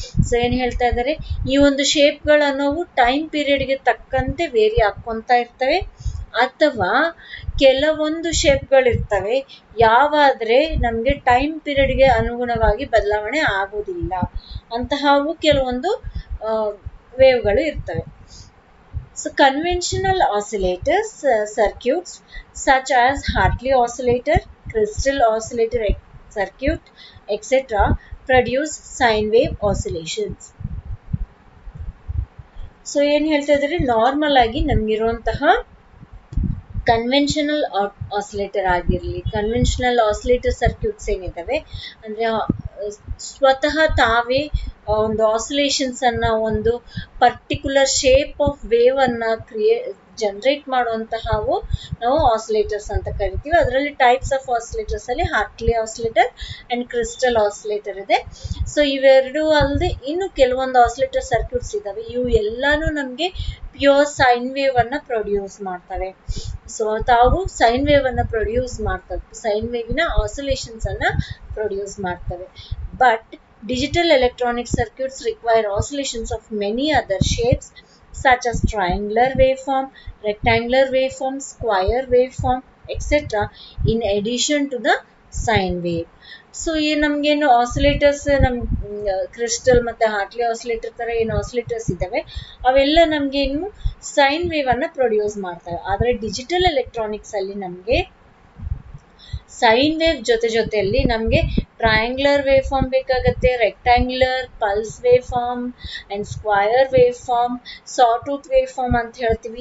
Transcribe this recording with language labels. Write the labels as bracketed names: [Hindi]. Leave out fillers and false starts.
[Kannada] So ಏನ್ ಹೇಳ್ತಾ ಇದ್ದಾರೆ, ಈ ಒಂದು ಶೇಪ್ಗಳನ್ನೋವು ಟೈಮ್ ಪೀರಿಯಡ್ಗೆ ತಕ್ಕಂತೆ ವೇರಿ ಹಾಕೊಂತ ಇರ್ತವೆ. ಅಥವಾ ಕೆಲವೊಂದು ಶೇಪ್ಗಳಿರ್ತವೆ ಯಾವಾದ್ರೆ ನಮ್ಗೆ ಟೈಮ್ ಪೀರಿಯಡ್ಗೆ ಅನುಗುಣವಾಗಿ ಬದಲಾವಣೆ ಆಗೋದಿಲ್ಲ. ಅಂತಹವು ಕೆಲವೊಂದು ವೇವ್ಗಳು ಇರ್ತವೆ. [English] So conventional oscillators circuits such as Hartley oscillator, crystal oscillator circuit, etc. produce sine wave oscillations. [Kannada] So ಏನ್ ಹೇಳ್ತಾ ಇದ್ರೆ, ನಾರ್ಮಲ್ ಆಗಿ ನಮ್ಗಿರುವಂತಹ ಕನ್ವೆನ್ಷನಲ್ ಆಸಿಲೇಟರ್ ಆಗಿರಲಿ, ಕನ್ವೆನ್ಷನಲ್ ಆಸಿಲೇಟರ್ ಸರ್ಕ್ಯೂಟ್ಸ್ ಏನಿದಾವೆ ಅಂದ್ರೆ ಸ್ವತಃ ತಾವೇ ಒಂದು ಆಸಿಲೇಷನ್ಸ್ ಅನ್ನ ಒಂದು ಪರ್ಟಿಕ್ಯುಲರ್ ಶೇಪ್ ಆಫ್ ವೇವ್ ಅನ್ನ ಜನರೇಟ್ ಮಾಡುವಂತಹವು ನಾವು ಆಸಿಲೇಟರ್ಸ್ ಅಂತ ಕರಿತೀವಿ. ಅದರಲ್ಲಿ ಟೈಪ್ಸ್ ಆಫ್ ಆಸಿಲೇಟರ್ಸ್ ಅಲ್ಲಿ Hartley oscillator and crystal oscillator ಇದೆ. ಸೊ ಇವೆರಡು ಅಲ್ಲದೆ ಇನ್ನು ಕೆಲವೊಂದು ಆಸಿಲೇಟರ್ ಸರ್ಕ್ಯೂಟ್ಸ್ ಇದಾವೆ. ಇವು ಎಲ್ಲಾನು ನಮ್ಗೆ ಪ್ಯೂರ್ ಸೈನ್ ವೇವ್ ಅನ್ನ ಪ್ರೊಡ್ಯೂಸ್ ಮಾಡ್ತವೆ. ಸೊ ತಾವು ಸೈನ್ ವೇವ್ ಅನ್ನ ಪ್ರೊಡ್ಯೂಸ್ ಮಾಡ್ತವೆ, ಸೈನ್ ವೇವಿನ ಆಸಿಲೇಷನ್ಸ್ ಅನ್ನ ಪ್ರೊಡ್ಯೂಸ್ ಮಾಡ್ತವೆ. [English] But digital electronic circuits require oscillations of many other shapes such as triangular waveform, rectangular waveform, square waveform, etc. in addition to the sine wave. [Kannada] So ಈ ನಮ್ಗೇನು oscillators, ನಮ್ crystal ಮತ್ತೆ Hartley oscillator ತರ ಏನು oscillators ಇದಾವೆ ಅವೆಲ್ಲ ನಮ್ಗೆ ಏನು ಸೈನ್ ವೇವ್ ಅನ್ನ ಪ್ರೊಡ್ಯೂಸ್ ಮಾಡ್ತವೆ. ಆದ್ರೆ ಡಿಜಿಟಲ್ ಎಲೆಕ್ಟ್ರಾನಿಕ್ಸ್ ಅಲ್ಲಿ ನಮ್ಗೆ ಸೈನ್ ವೇವ್ ಜೊತೆಯಲ್ಲಿ ನಮ್ಗೆ ಟ್ರಯಾಂಗ್ಯುಲರ್ ವೇವ್ ಫಾರ್ಮ್ ಬೇಕಾಗತ್ತೆ, rectangular, pulse wave form and square wave form, sawtooth wave form ಅಂತ ಹೇಳ್ತೀವಿ.